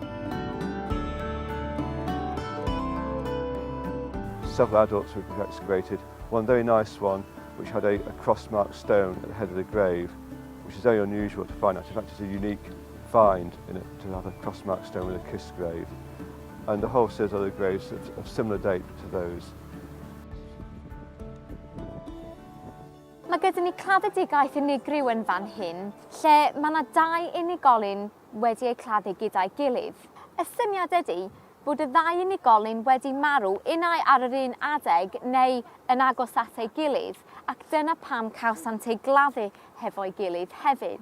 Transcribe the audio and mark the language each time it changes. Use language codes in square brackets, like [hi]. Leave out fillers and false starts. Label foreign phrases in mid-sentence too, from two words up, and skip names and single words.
[en] Several adults were excavated. One very nice one which had a cross-marked stone at the head of the grave, which is very unusual to find. In fact, it's a unique find in it to have a cross-marked stone with a kiss grave. And the whole series of other graves of similar date to those. [cy] Mae gyda ni claddedigaeth unigryw yn fan hyn, lle mae yna 2 unigolyn wedi eu claddu gyda'i gilydd. Y syniad ydy bod y 2 unigolyn wedi marw unai ar yr un adeg neu yn agos at ei gilydd, ac dyna pam cawsant eu gladdu hefo'i gilydd hefyd.